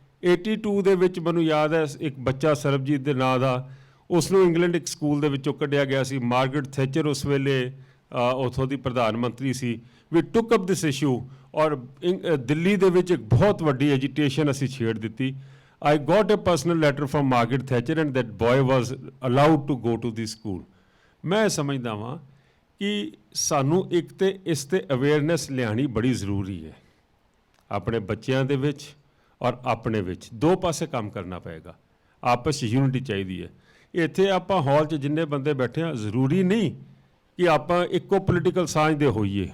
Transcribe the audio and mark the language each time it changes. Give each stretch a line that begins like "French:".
Punjabi: 82 ਦੇ ਵਿੱਚ ਮੈਨੂੰ ਯਾਦ ਹੈ ਇੱਕ ਬੱਚਾ ਸਰਬਜੀਤ ਦੇ ਨਾਂ ਦਾ, ਉਸ ਨੂੰ ਇੰਗਲੈਂਡ ਇੱਕ ਸਕੂਲ ਦੇ ਵਿੱਚੋਂ ਕੱਢਿਆ ਗਿਆ ਸੀ। ਮਾਰਗਰਟ ਥੈਚਰ ਉਸ ਵੇਲੇ ਉੱਥੋਂ ਦੀ ਪ੍ਰਧਾਨ ਮੰਤਰੀ ਸੀ।
English: we took up this issue
Punjabi: ਔਰ ਦਿੱਲੀ ਦੇ ਵਿੱਚ ਇੱਕ ਬਹੁਤ ਵੱਡੀ ਐਜੀਟੇਸ਼ਨ ਅਸੀਂ ਛੇੜ ਦਿੱਤੀ।
English: I got a personal letter from Margaret Thatcher and that boy was allowed to go to the school.
Punjabi: ਮੈਂ ਸਮਝਦਾ ਵਾਂ ਕਿ ਸਾਨੂੰ ਇੱਕ ਤੇ ਇਸ ਤੇ ਅਵੇਅਰਨੈਸ ਲਿਆਉਣੀ ਬੜੀ ਜ਼ਰੂਰੀ ਹੈ, ਆਪਣੇ ਬੱਚਿਆਂ ਦੇ ਵਿੱਚ ਔਰ ਆਪਣੇ ਵਿੱਚ ਦੋ ਪਾਸੇ ਕੰਮ ਕਰਨਾ ਪਏਗਾ। ਆਪਸ 'ਚ ਯੂਨਿਟੀ ਚਾਹੀਦੀ ਹੈ। ਇੱਥੇ ਆਪਾਂ ਹਾਲ 'ਚ ਜਿੰਨੇ ਬੰਦੇ ਬੈਠੇ ਹਾਂ, ਜ਼ਰੂਰੀ ਨਹੀਂ ਕਿ ਆਪਾਂ ਇੱਕੋ ਪੋਲੀਟੀਕਲ ਸਾਂਝ ਦੇ ਹੋਈਏ।